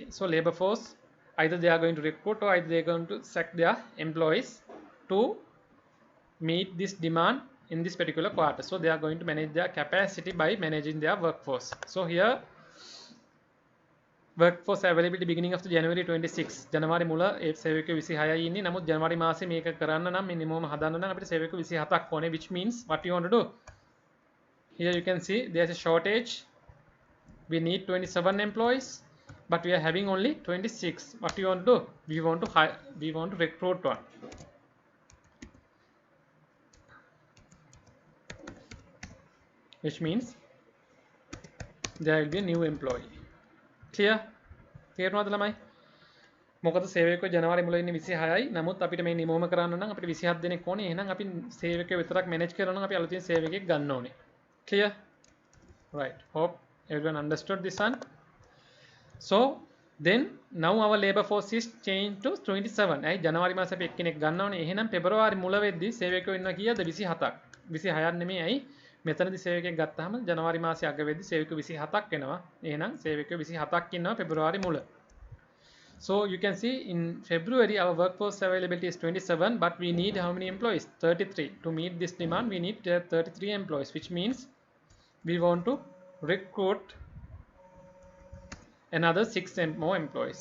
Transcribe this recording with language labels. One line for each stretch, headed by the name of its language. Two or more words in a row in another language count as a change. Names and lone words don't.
English: So labor force, either they are going to recruit or either they are going to sack their employees to meet this demand in this particular quarter. So they are going to manage their capacity by managing their workforce. So here workforce availability beginning of the January 26.
Sinhala: ජනවාරි මුල ඒ සේවකයෝ 26යි ඉන්නේ. නමුත් ජනවාරි මාසේ මේක කරන්න නම් මිනිමම් හදන්න නම් අපිට සේවකයෝ 27ක් ඕනේ,
English: which means what you want to do? Here you can see there's a shortage. We need 27 employees, but we are having only 26. What do you want to do? We want to recruit one. Which means there will be a new employee. Clear?
Sinhala: තේරුණාද ළමයි? මොකද සේවකයෝ ජනවාරි මුල ඉන්නේ 26යි. නමුත් අපිට මේ නිමෝම කරන්න නම් අපිට 27 දෙනෙක් ඕනේ. එහෙනම් අපි සේවකයෝ විතරක් මැනේජ් කරනවා නම් අපි අලුතින් සේවකයෙක් ගන්න ඕනේ.
English: Clear? Right. Hope everyone understood this one. So then now our labor force is changed to 27.
Sinhala: ඇයි ජනවාරි මාසේ අපි එක්කෙනෙක් ගන්න ඕනේ. එහෙනම් පෙබරවාරි මුල වෙද්දී සේවකයෝ ඉන්නවා කීයද? 27ක්. 26ක් නෙමෙයි. ඇයි? මෙතනදී සේවකයෙක් ගත්තාම ජනවාරි මාසේ අග වෙද්දී සේවකයෝ 27ක් වෙනවා. එහෙනම් සේවකයෝ 27ක් ඉන්නවා පෙබරවාරි මුල.
English: So you can see in February our workforce availability is 27, but we need how many employees? 33. To meet this demand we need 33 employees, which means we want to recruit another 6 more employees.